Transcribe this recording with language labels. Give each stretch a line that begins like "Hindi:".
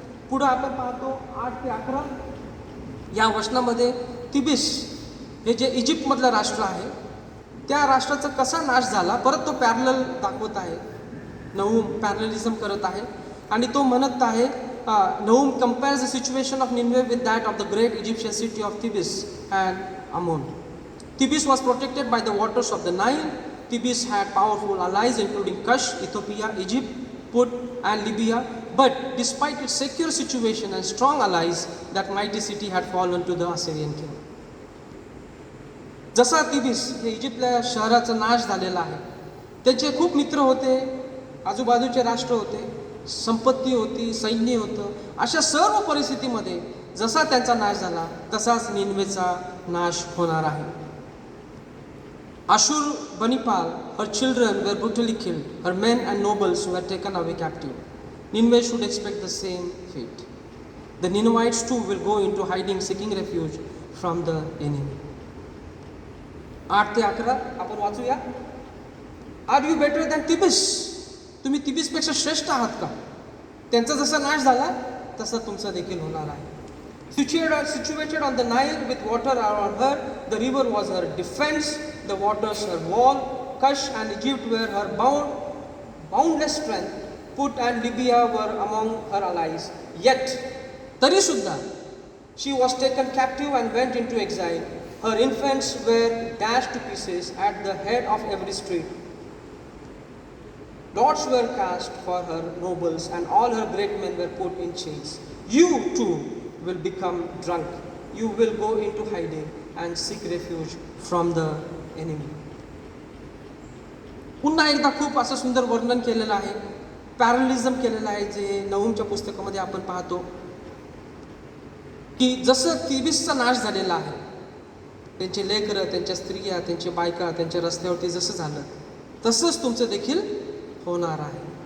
Marathi: पुढं आपण पाहतो 8 ते 11 या वचनामध्ये तिबिस हे जे इजिप्तमधलं राष्ट्र आहे, त्या राष्ट्राचा कसा नाश झाला परत तो पॅरलल दाखवत आहे. नहूम पॅरललिझम करत आहे आणि तो म्हणत आहे,
English: Nahum compares the situation of Nineveh with that of the great Egyptian city of Tibis and Amon. Tibis was protected by the waters of the Nile. Tibis had powerful allies including Cush, Ethiopia, Egypt, Put and Libya. But despite its secure situation and strong allies, that mighty city had fallen to the Assyrian king.
Marathi: जसा तिबिस हे इजिप्तल्या शहराचा नाश झालेला आहे, त्यांचे खूप मित्र होते, आजूबाजूचे राष्ट्र होते, संपत्ती होती, सैन्य होतं. अशा सर्व परिस्थितीमध्ये जसा त्यांचा नाश झाला तसाच निनवेचा नाश होणार आहे.
English: Ashur Banipal, her children were brutally killed. Her men and nobles were taken away captive. Nineveh should expect the same fate. The Ninevites too will go into hiding, seeking refuge from the enemy.
Marathi: 8 ते 11 आपण वाचूया.
English: Are you better than Tibis?
Marathi: तुम्ही तिबिसपेक्षा श्रेष्ठ आहात का? त्यांचा जसा नाश झाला तसा तुमचा देखील होणार आहे.
English: Situated on the Nile with water around her, the river was her defense, the waters her wall. Cush and Egypt were her boundless strength. Put and Libya were among her allies. Yet,
Marathi: tari suddha,
English: she was taken captive and went into exile. Her infants were dashed to pieces at the head of every street. Lots were cast for her nobles, and all her great men were put in chains. You too will become drunk. You will go into hiding and seek refuge from the enemy.
Marathi: पुन्हा एकदा खूप असं सुंदर वर्णन केलेलं आहे, पॅरलिझम केलेलं आहे, जे नहूमच्या पुस्तकामध्ये आपण पाहतो की जसं तिबिसचा नाश झालेला आहे, त्यांचे लेकरं, त्यांच्या स्त्रिया, त्यांचे बायका, त्यांच्या रस्त्यावरती जसं झालं तसंच तुमचं देखील होणार आहे.